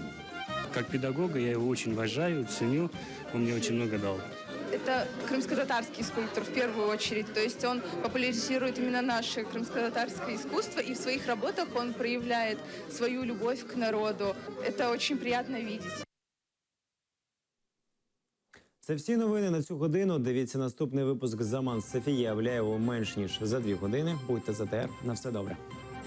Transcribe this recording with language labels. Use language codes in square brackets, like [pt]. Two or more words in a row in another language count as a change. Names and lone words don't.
[ru] Как педагога я его очень уважаю, ценю, он мне очень много дал. Это крымско-татарский скульптор в первую очередь, то есть он популяризирует именно наше крымско-татарское искусство, и в своих работах он проявляет свою любовь к народу. Это очень приятно видеть. [uk] Це всі новини на цю годину. Дивіться наступний випуск «Заман» з Софією Авляєвою менш ніж за 2 години. Будьте за ТР. На все добре.